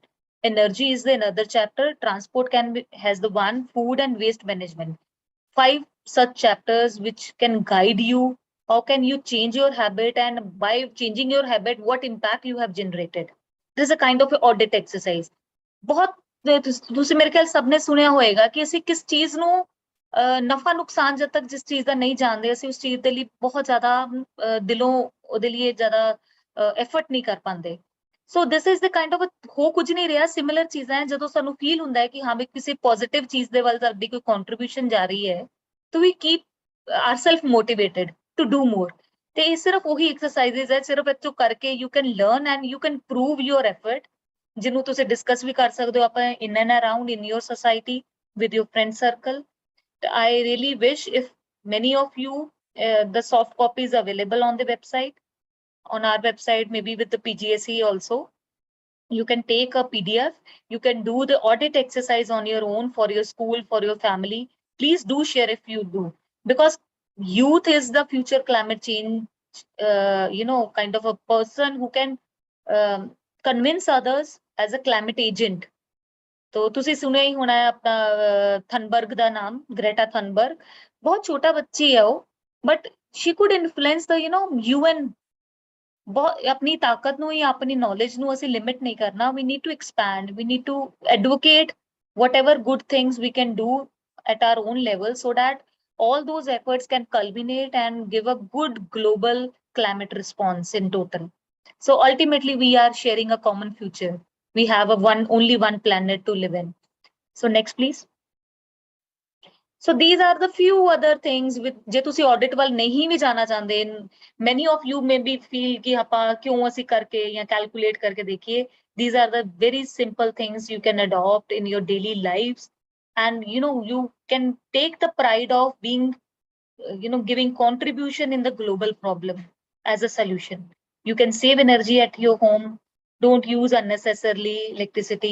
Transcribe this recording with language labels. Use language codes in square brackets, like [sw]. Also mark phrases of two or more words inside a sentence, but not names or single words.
[en] Energy is the another chapter. Transport has the one, food and waste management. 5 such chapters which can guide you. How can you change your habit, and by changing your habit, what impact you have generated. This is a kind of audit exercise. [pa] बहुत ਤੁਸੀਂ ਮੇਰੇ ਖਿਆਲ ਸਭ ਨੇ ਸੁਣਿਆ ਹੋਏਗਾ ਕਿ ਅਸੀਂ ਕਿਸ ਚੀਜ਼ ਨੂੰ ਨਫਾ ਨੁਕਸਾਨ ਜਦ ਤੱਕ ਜਿਸ ਚੀਜ਼ ਦਾ ਨਹੀਂ ਜਾਣਦੇ ਅਸੀਂ ਉਸ ਚੀਜ਼ ਦੇ ਲਈ ਬਹੁਤ ਜ਼ਿਆਦਾ ਦਿਲੋਂ ਉਹਦੇ ਲਈ ਜ਼ਿਆਦਾ ਐਫਰਟ ਨਹੀਂ ਕਰ ਪਾਉਂਦੇ. [en] so this is the kind of [pa] ਹੋ ਕੁਝ ਨਹੀਂ ਰਿਹਾ. ਸਿਮਿਲਰ ਚੀਜ਼ਾਂ ਹੈ ਜਦੋਂ ਸਾਨੂੰ ਫੀਲ ਹੁੰਦਾ ਹੈ ਕਿ ਹਾਂ ਵੀ ਕਿਸੇ ਪੋਜ਼ਿਟਿਵ ਚੀਜ਼ ਦੇ ਵੱਲ ਸਾਡੀ ਕੋਈ ਕੰਟਰੀਬਿਊਸ਼ਨ ਜਾ ਰਹੀ ਹੈ, ਤਾਂ ਵੀ [en] keep ourself motivated to do more. [pa] ਤੇ ਇਹ ਸਿਰਫ ਉਹੀ ਐਕਸਰਸਾਈਜ਼ਸ ਹੈ, ਸਿਰਫ ਇੱਥੋਂ ਕਰਕੇ [en] you can learn and you can prove your effort, [pa] ਜਿਹਨੂੰ ਤੁਸੀਂ ਡਿਸਕਸ ਵੀ ਕਰ ਸਕਦੇ ਹੋ ਆਪਾਂ [en] in and around in your society with your friend circle. I really wish if many of you, the soft copies available on the website, on our website, maybe with the PGSC also. You can take a PDF, you can do the audit exercise on your own for your school, for your family. Please do share if you do, because youth is the future climate change, kind of a person who can convince others as a climate agent. [pa] तो ਤੁਸੀਂ ਸੁਣਿਆ ਹੀ ਹੋਣਾ ਹੈ ਆਪਣਾ ਥਨਬਰਗ ਦਾ ਨਾਮ, ਗ੍ਰੇਟਾ ਥਨਬਰਗ. ਬਹੁਤ ਛੋਟਾ ਬੱਚੀ ਹੈ ਉਹ, [en] but she could influence the UN. [pa] ਬਹੁਤ ਆਪਣੀ ਤਾਕਤ ਨੂੰ ਜਾਂ ਆਪਣੀ ਨੌਲੇਜ ਨੂੰ ਅਸੀਂ ਲਿਮਿਟ ਨਹੀਂ ਕਰਨਾ. [en] we need to expand, we need to advocate whatever good things we can do at our own level, so that all those efforts can culminate and give a good global climate response in total. So ultimately we are sharing a common future. We have only one planet to live in. So next, please. So these are the few other things with [pa] ਜੇ ਤੁਸੀਂ audit ਵੱਲ ਨਹੀਂ ਵੀ ਜਾਣਾ ਚਾਹੁੰਦੇ, [en] many of you may be feel [pa] ਕਿ ਆਪਾਂ ਕਿਉਂ ਅਸੀਂ ਕਰਕੇ ਜਾਂ calculate ਕਰਕੇ ਦੇਖੀਏ. [en] These are the very simple things you can adopt in your daily lives, and you can take the pride of being giving contribution in the global problem as a solution. You can save energy at your home. Don't use unnecessarily electricity.